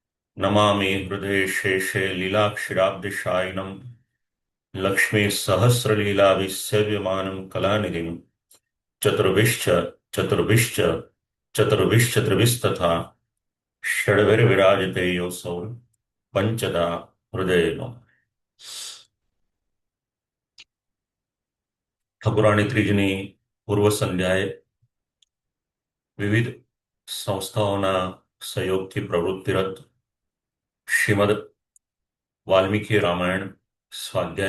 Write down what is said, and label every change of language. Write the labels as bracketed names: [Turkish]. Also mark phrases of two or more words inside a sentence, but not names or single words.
[Sanskrit] नमामि हृदये शेषे लीलाक्षिराब्धिशायिनं लक्ष्मी सहस्रलीलाभिसेव्यमानं कलानिधिं चतुर्भिश्च चतुर्भिश्च चतुर्भिश्चतुर्भिस्तथा षड्भिर्विराजते योऽसौ [Gujarati] પંચદા હૃદયનો. ઠકુરાણી ત્રીજની પૂર્વ સંધ્યાએ વિવિધ સંસ્થાઓના સહયોગથી પ્રવૃત્તિરત શ્રીમદ વાલ્મીકી રામાયણ સ્વાધ્યાય